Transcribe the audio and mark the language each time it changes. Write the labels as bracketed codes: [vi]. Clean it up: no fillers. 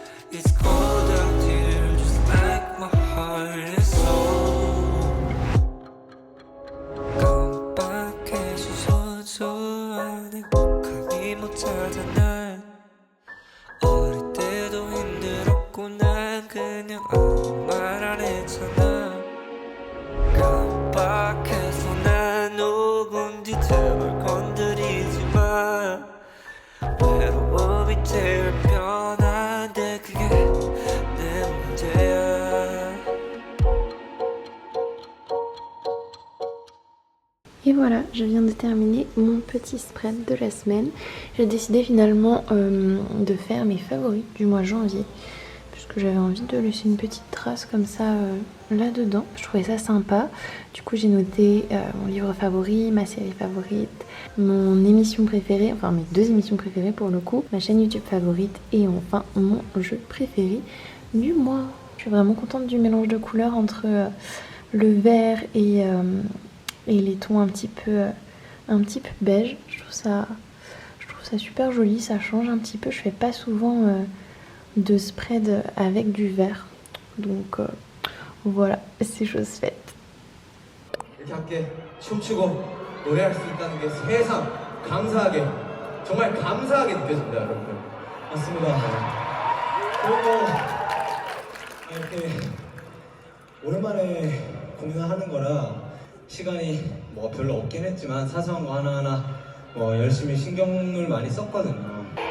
[en] It's cold out here, just like my heart and soul. [ko] 깜빡해 소소한 행복하기 못하던 날 어릴 때도 힘들었고 난 그냥 아무 말 안 했잖아. 깜빡해서 난 누군지 제발 건드리지 마. 외로움이 제일 편한데 그게 내 문제야. [fr] Et voilà, je viens de terminer mon petit spread de la semaine. J'ai décidé finalement de faire mes favoris du mois de janvier. parce que j'avais envie de laisser une petite trace comme ça là-dedans. Je trouvais ça sympa. Du coup, j'ai noté mon livre favori, ma série favorite, mon émission préférée, enfin mes 2 émissions préférées pour le coup, ma chaîne YouTube favorite et enfin mon jeu préféré du mois. Je suis vraiment contente du mélange de couleurs entre le vert et les tons un petit peu beige. Je trouve ça super joli, ça change un petit peu. Je fais pas souvent de spread avec du vert. Donc voilà, c'est chose faite. [ko] 이렇게 함께 춤추고 노래할 수 있다는 게 세상 감사하게 정말 감사하게 느껴집니다, 여러분들. 맞습니다. 그리고 이렇게 오랜만에 공연을 하는 거라 시간이 뭐 별로 없긴 했지만 사소한 거 하나하나 뭐 열심히 신경을 많이 썼거든요.